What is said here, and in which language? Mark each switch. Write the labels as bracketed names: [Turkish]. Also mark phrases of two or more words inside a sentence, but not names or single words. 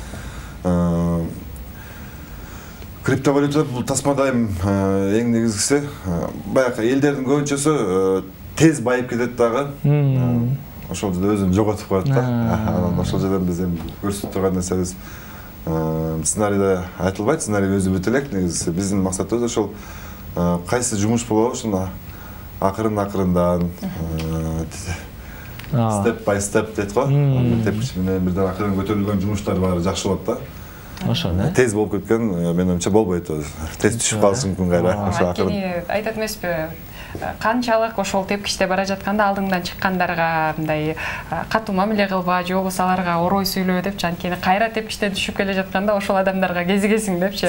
[Kyrgyz] Криптовалюта бул тасмада эң негизгиси баягы элдердин көбүнчөсү тез байып кетет дагы. Ошол жерде өзүн жоготуп коет да. Анан ошол жерден биз эми көрсөтүп турган нерсебиз сценарийде айтылбайт, сценарий өзү бүт элек. Негизи биздин максатыбыз ошол кайсы жумуш болобу, ошону акырындан [English] step by step [Kyrgyz] дейт го. Тепкич менен бирден акырын көтөрүлгөн жумуштар баары жакшы болот да. Ошо да. Тез болуп кеткен, менин оюмча болбойт. Тез түшүп калышы мүмкүн кайра. Ошо акырын. Айтат эмеспи? Канчалык ошол тепкичте бара жатканда алдыңдан чыккандарга мындай катуу мамиле кылба, же болбосо аларга орой сүйлөө депчи, анткени кайра тепкичтен түшүп келе жатканда ошол адамдарга кезигесиң депчи.